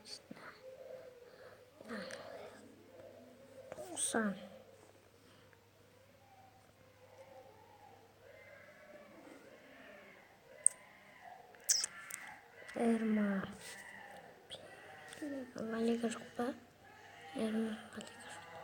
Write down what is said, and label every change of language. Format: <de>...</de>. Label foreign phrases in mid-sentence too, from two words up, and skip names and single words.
<kk>90. Erma. La Liga жоқ па? Erma, La Liga жоқ.</kk>